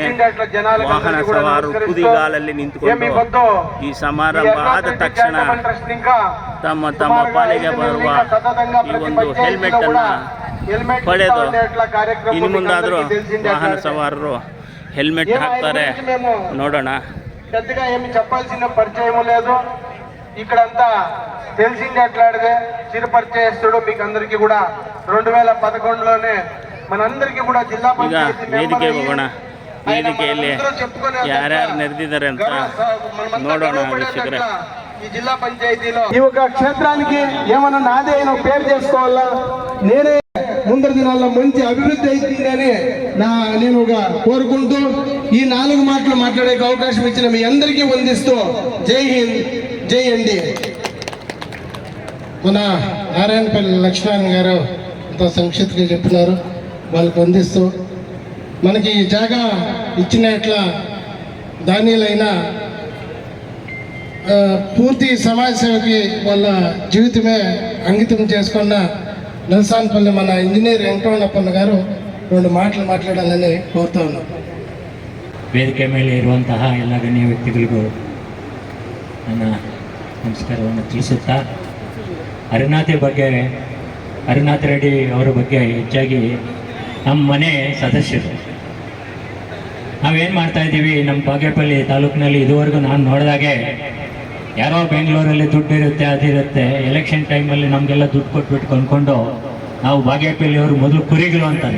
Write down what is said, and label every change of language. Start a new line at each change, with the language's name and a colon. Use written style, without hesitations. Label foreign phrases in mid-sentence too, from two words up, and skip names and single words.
Kannada: ವಾಹನ ಸವಾರರು ಕುದಿಗಾಲಲ್ಲಿ ನಿಂತುಕೊಂಡು ಈ ಸಮಾರಂಭ ಆದ ತಕ್ಷಣ ತಮ್ಮ ತಮ್ಮ ಪಾಲಿಗೆ ಬರುವ ಈ ಒಂದು ಹೆಲ್ಮೆಟ್ ಅನ್ನ ಪಡೆದು ಇನ್ನು ಮುಂದಾದರೂ ವಾಹನ ಸವಾರರು ಹೆಲ್ಮೆಟ್ ಹಾಕ್ತಾರೆ ನೋಡೋಣ.
Telugu: పెద్దగా ఏమి చెప్పాల్సిన పరిచయం లేదు. ఇక్కడంతా తెలిసింది అట్లాడితే చిరుపరిచయస్తుడు మీకు అందరికీ కూడా 2011లోనే మనందరికీ కూడా జిల్లా పంచాయతీ
Kannada: ವೇದಿಕೆ ಹೋಗೋಣ. ವೇದಿಕೆಯಲ್ಲಿ ಯಾರ್ಯಾರು ನೆರೆದಿದ್ದಾರೆ ಅಂತ ನೋಡೋಣ ವೀಕ್ಷಕರೇ.
Telugu: ఈ జిల్లా పంచాయతీలో ఈ ఒక క్షేత్రానికి ఏమన్నా నాదే అయినా పేరు చేసుకోవాలా, నేనే ముందర దినాల్లో మంచి అభివృద్ధి అవుతుందని నేను కోరుకుంటూ ఈ 4 మాటలు మాట్లాడే అవకాశం ఇచ్చిన మీ అందరికీ వందిస్తూ
Hindi: जय हिंद,
Telugu: జై ఎన్డీఏ. మన నారాయణపల్లి లక్ష్మణ్ గారు ఇంత సంక్షిప్తంగా చెప్పినారు, వాళ్ళకి వందిస్తూ మనకి ఈ జాగా ఇచ్చిన ఇట్లా దానిలైన పూర్తి సమాజ సేవకి వాళ్ళ జీవితమే అంకితం చేసుకున్న నల్సాన్పల్లి మన ఇంజనీర్ వెంకటరమణప్పన్న గారు 2 మాటలు మాట్లాడాలని కోరుతా ఉన్నాం.
Kannada: ವೇದಿಕೆ ಮೇಲೆ ಇರುವಂತಹ ಎಲ್ಲ ಗಣ್ಯ ವ್ಯಕ್ತಿಗಳಿಗೂ ನನ್ನ ನಮಸ್ಕಾರವನ್ನು ತಿಳಿಸುತ್ತಾ, ಹರಿನಾಥ ರೆಡ್ಡಿ ಅವರ ಬಗ್ಗೆ ಹೆಚ್ಚಾಗಿ ನಮ್ಮ ಮನೆ ಸದಸ್ಯರು ನಾವೇನು ಮಾಡ್ತಾಯಿದ್ದೀವಿ, ನಮ್ಮ ಬಾಗೇಪಲ್ಲಿ ತಾಲೂಕಿನಲ್ಲಿ ಇದುವರೆಗೂ ನಾನು ನೋಡಿದಾಗೆ ಯಾರೋ ಬೆಂಗಳೂರಲ್ಲಿ ದುಡ್ಡು ಇರುತ್ತೆ, ಅದಿರುತ್ತೆ, ಎಲೆಕ್ಷನ್ ಟೈಮಲ್ಲಿ ನಮಗೆಲ್ಲ ದುಡ್ಡು ಕೊಟ್ಬಿಟ್ಟು ಕೊಂಡ್ಕೊಂಡು ನಾವು ಬಾಗೇಪಲ್ಲಿಯವರು ಮೊದಲು ಕುರಿಗಳು ಅಂತಾರೆ.